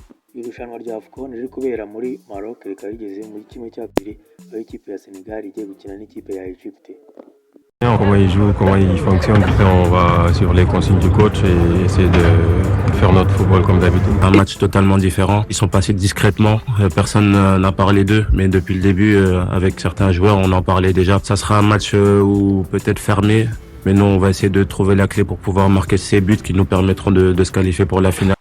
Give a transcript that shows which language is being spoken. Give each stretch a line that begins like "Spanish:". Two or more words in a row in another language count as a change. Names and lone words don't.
Kinyarwanda: Irushanwa rya AFCON riri kubera muri Maroc rikaba rigeze muri kimwe cya kabiri aho ikipe ya Senegal igiye gukina n'ikipe ya Egypte.
French: Comment ils jouent, comment ils fonctionnent, après on va suivre les consignes du coach et essayer de faire notre football comme d'habitude. Un match totalement différent, ils sont passés discrètement, personne n'a parlé d'eux, mais depuis le début avec certains joueurs on en parlait déjà. Ça sera un match où peut-être fermé, mais nous on va essayer de trouver la clé pour pouvoir marquer ces buts qui nous permettront de se qualifier pour la finale.